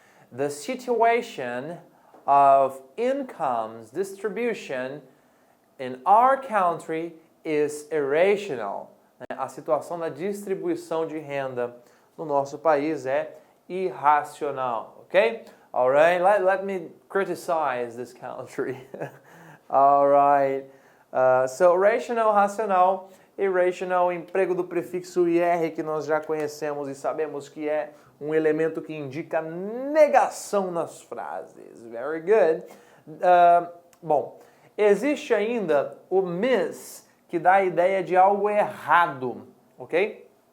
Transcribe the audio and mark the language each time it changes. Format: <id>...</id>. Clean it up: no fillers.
<en>The situation of incomes distribution in our country is irrational.</en> <pt>A situação da distribuição de renda no nosso país é irracional, ok?</pt> <en>Alright, let me criticize this country.</en> <pt>Alright, so rational, racional, irrational, emprego do prefixo IR que nós já conhecemos e sabemos que é um elemento que indica negação nas frases.</pt> <en>Very good.</en> <pt>Bom, existe ainda o miss, que dá a ideia de algo errado, ok?</pt>